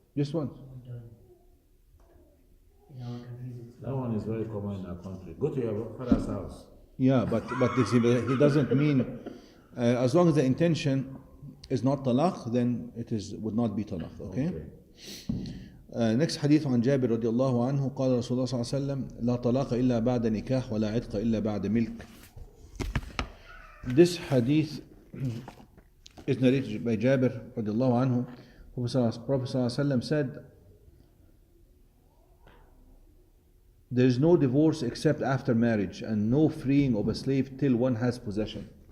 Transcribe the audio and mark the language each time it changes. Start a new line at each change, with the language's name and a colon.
English: Just once. That one is very common in our country. Go to your father's house. Yeah, but he doesn't mean, as long as the intention is not talaq, then it would not be talaq. Okay? Next hadith
Arabic: عن جابر رضي الله عنه قال رسول الله صلى الله عليه وسلم لا طلاق إلا بعد نكاح ولا عتق إلا بعد ملك.
English: This hadith is narrated by Jabir
Arabic: رضي الله عنه.
English: Prophet
Arabic: صلى الله عليه وسلم
English: said, there is no divorce except after marriage, and no freeing of a slave till one has possession.